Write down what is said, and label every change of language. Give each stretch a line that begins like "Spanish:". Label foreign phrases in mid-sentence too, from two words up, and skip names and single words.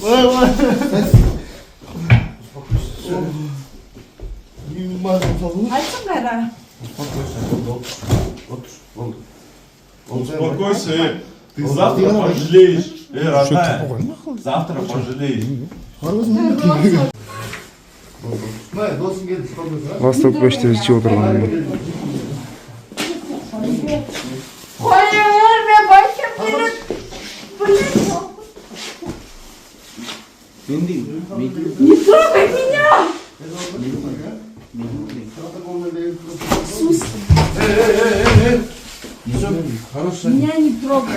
Russian: Не мажем фазу.
Kyrgyz: Айтсың кайра?
Russian: успокойся, ты завтра пожалеешь. Родная, завтра пожалеешь.
Kyrgyz: Восток беште ичип отурган.
Russian: Не трогай меня! Меня не трогай.